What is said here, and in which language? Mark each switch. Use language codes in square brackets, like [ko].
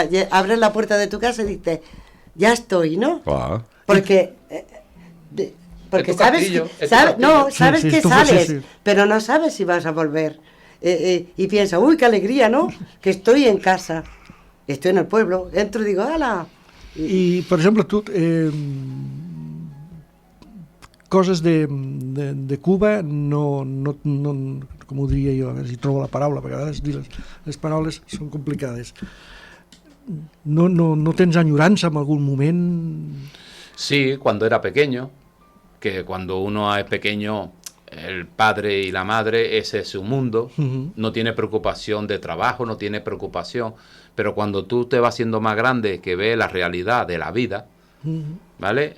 [es] Abres la puerta de tu casa y dices, ya estoy, ¿no? [ca] Clar. [es] Porque sabes que sales, pero no sabes si vas a volver. Y piensas, uy, qué alegría, ¿no? Que estoy en casa, estoy en el pueblo, entro y digo, ¡hala! Y, por ejemplo, tú, [ca] coses de Cuba, no, com ho diria jo, a veure si trobo la paraula, perquè a vegades dir les paraules són complicades. no tens enyorança en algun moment? [es] Sí, cuando era pequeño, que cuando uno es pequeño, el padre y la madre, ese es su mundo, no tiene preocupación de trabajo, no tiene preocupación, pero cuando tú te vas haciendo más grande, que ves la realidad de la vida, ¿vale?